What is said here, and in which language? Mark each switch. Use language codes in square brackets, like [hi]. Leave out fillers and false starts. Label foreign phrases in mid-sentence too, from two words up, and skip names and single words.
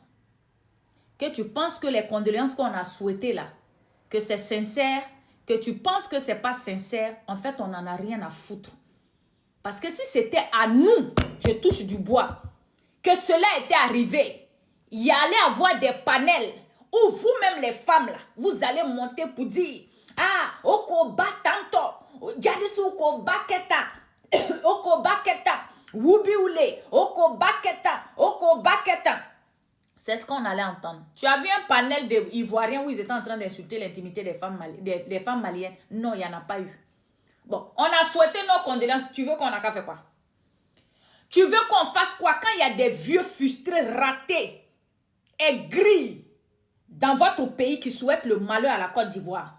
[fr] Que tu penses que les condoléances qu'on a souhaitées là, que c'est sincère, que tu penses que c'est pas sincère, en fait, on n'en a rien à foutre. Parce que si c'était à nous, je touche du bois, que cela était arrivé, il y allait avoir des panels où vous-même les femmes là, vous allez monter pour dire, ah, oko batanto, jadisu oko baketa, oko baketa, wubi ule, oko baketa. C'est ce qu'on allait entendre. Tu as vu un panel d'Ivoiriens où ils étaient en train d'insulter l'intimité des femmes maliennes? Non, il n'y en a pas eu. Bon, on a souhaité nos condoléances. Tu veux qu'on a qu'à faire quoi? Tu veux qu'on fasse quoi quand il y a des vieux frustrés, ratés, aigris dans votre pays qui souhaitent le malheur à la Côte d'Ivoire?